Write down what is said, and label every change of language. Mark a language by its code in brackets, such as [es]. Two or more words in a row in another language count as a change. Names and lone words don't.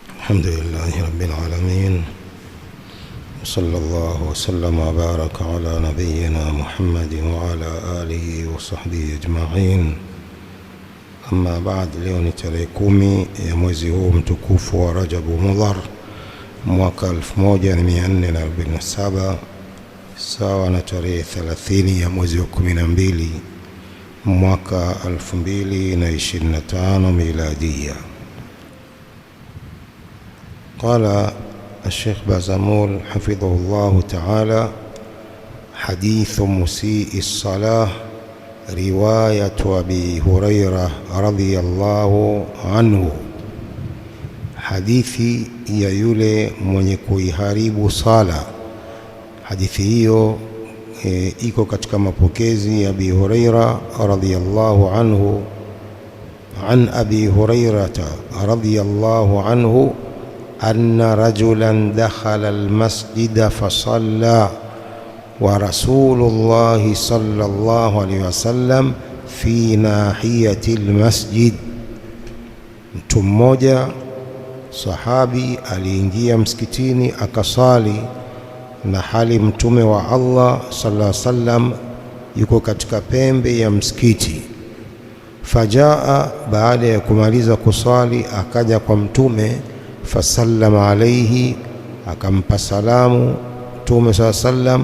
[ar] الحمد لله رب العالمين، وصلى الله وسلم وبارك على نبينا محمد وعلى آله وصحبه أجمعين. أما بعد، [sw] leo ni tarehe 10 ya mwezi huu mtukufu wa Rajabu Mudhar mwaka 1447 sawa na tarehe 30 ya mwezi wa 12 mwaka 2025 miladia. [ar] قال الشيخ بازمول حفظه الله تعالى: حديث مسيء الصلاة رواية أبي هريرة رضي الله عنه. [sw] hadithi ya yule mwenye kuiharibu sala. Hadithi hiyo iko katika mapokezi ya Abi Huraira [ar] رضي الله عنه. عن أبي هريرة رضي الله عنه أن رجلا دخل المسجد فصلى ورسول الله صلى الله عليه وسلم في ناحية المسجد. [sw] Mtu mmoja sahabi aliingia msikitini akasali na hali mtume wa Allah [ar] صلى الله عليه وسلم [sw] yuko katika pembe ya msikiti. Fajaa, baada ya kumaliza kusali akaja kwa mtume, [ar] فسلم عليه, [sw] akampa salamu mtume [ar] صلى الله عليه وسلم.